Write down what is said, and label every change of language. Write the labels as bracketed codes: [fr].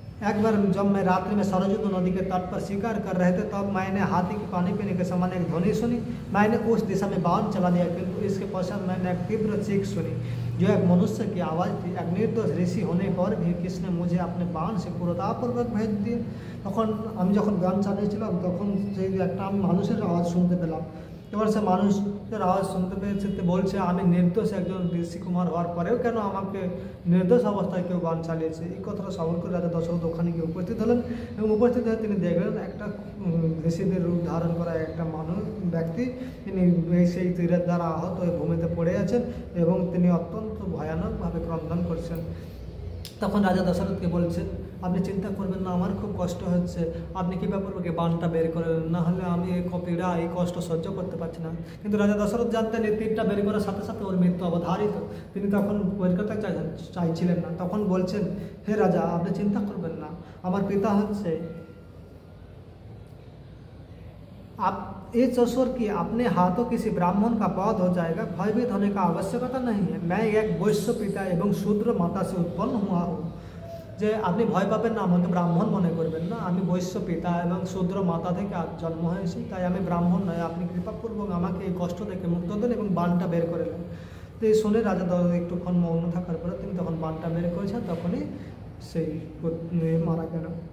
[hi] एक बार जब मैं रात्रि में सरजू नदी के तट पर शिकार कर रहे थे, तब मैंने हाथी के पानी पीने के समय एक ध्वनि सुनी। मैंने उस दिशा में बाण चला दिया, किंतु इसके पश्चात मैंने एक तीव्र चीख सुनी, जो एक मनुष्य की आवाज़ थी। एक निर्दोष ऋषि होने पर भी किसने मुझे अपने बाण से क्रूरतापूर्वक भेज दिए। [bn] তখন আমি যখন গান চালিয়েছিলাম, তখন সেই একটা আমি মানুষের আওয়াজ শুনতে পেলাম। এবার সে মানুষের আওয়াজ শুনতে পেয়েছে, বলছে আমি নির্দোষ একজন ঋষিকুমার হওয়ার পরেও কেন আমাকে নির্দোষ অবস্থায় কেউ বান চালিয়েছে। এই কথাটা শ্রবণ করে রাজা দশরথ ওখানে গিয়ে উপস্থিত হলেন, এবং উপস্থিত হয়ে তিনি দেখলেন একটা ঋষিদের রূপ ধারণ করা একটা ব্যক্তি, তিনি সেই তীরের দ্বারা আহত হয়ে ভূমিতে পড়ে আছেন এবং তিনি অত্যন্ত ভয়ানকভাবে ক্রন্দন করছেন। তখন রাজা দশরথকে বলছেন, আপনি চিন্তা করবেন না, আমার খুব কষ্ট হচ্ছে, আপনি কী ব্যাপার ওকে বানটা বের করেন, না হলে আমি এই পীড়া এই কষ্ট সহ্য করতে পারছি না। কিন্তু রাজা দশরথ জানতেন এই তীরটা বের করার সাথে সাথে ওর মৃত্যু অবধারিত, তিনি তখন বের করতে চাইছিলেন না। তখন বলছেন, হে রাজা, আপনি চিন্তা করবেন না, আমার পিতা হচ্ছে [hi] आप इस ईश्वर की अपने हाथों किसी ब्राह्मण का वध हो जाएगा, भयभीत होने का आवश्यकता नहीं है। मैं एक वैश्य पिता एवं शूद्र माता से उत्पन्न हुआ हूँ। [bn] যে আপনি ভয় পাবেন না, আমাকে ব্রাহ্মণ মনে করবেন না, আমি বৈশ্য পিতা এবং শূদ্র মাতা থেকে জন্ম হয়েছি, তাই আমি ব্রাহ্মণ নয়। আপনি কৃপাপূর্বক আমাকে এই কষ্ট থেকে মুক্ত দেন এবং বানটা বের করে দেন। তো এই শুনে রাজা একটুক্ষণ মৌন থাকার পরে তিনি তখন বানটা বের করেছেন, তখনই সেই মারা গেল।